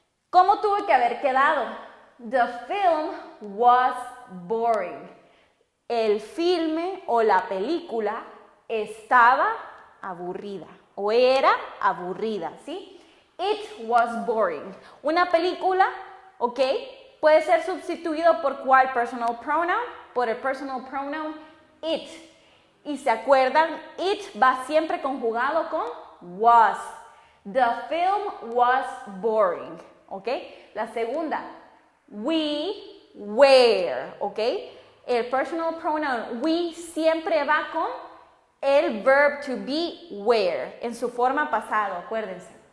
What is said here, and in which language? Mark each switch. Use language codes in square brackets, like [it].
[es] ¿Cómo tuvo que haber quedado? [en] The film was boring. [es] El filme o la película estaba aburrida o era aburrida, ¿sí? [en] It was boring. [es] Una película, [en] ¿ok? [es] Puede ser sustituido por ¿cuál personal pronoun? Por el personal pronoun it. Y se acuerdan, it va siempre conjugado con was. [en] The film was boring, ¿ok? [es] La segunda, [en] we were, ¿ok? [es] El personal pronoun we siempre va con el verb to be were en su forma pasado, acuérdense.